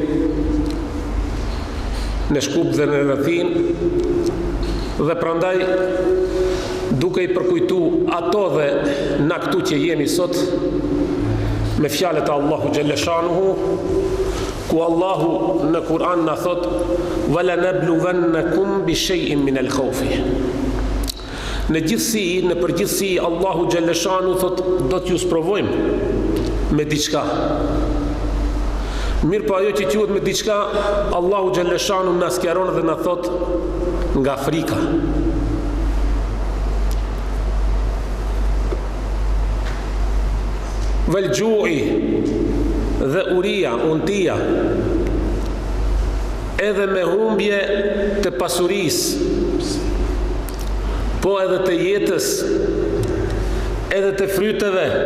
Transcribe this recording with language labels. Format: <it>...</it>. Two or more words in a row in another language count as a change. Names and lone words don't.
<sq>në Shkup dhe në rrethin, dhe prandaj duke i përkujtu ato dhe na këtu që jemi sot me fjalët e Allahu</sq> <ar>جل شأنه,</ar> <sq>ku Allahu në Kur'an na thot</sq> <ar>ولنبلونكم بشيء من الخوف.</ar> <sq>Në gjithësi, në përgjithësi Allahu</sq> <ar>جل شأنه</ar> <sq>thot do t'ju sprovojmë me diçka. Mirë po ajo që quhet me diçka, Allahu</sq> <ar>جل شأنه</ar> <sq>na sqaron dhe na thot nga frika.</sq> <ar>والجوع</ar> <sq>dhe uria, untia, edhe me humbje të pasurisë, po edhe të jetës, edhe të fryteve.</sq>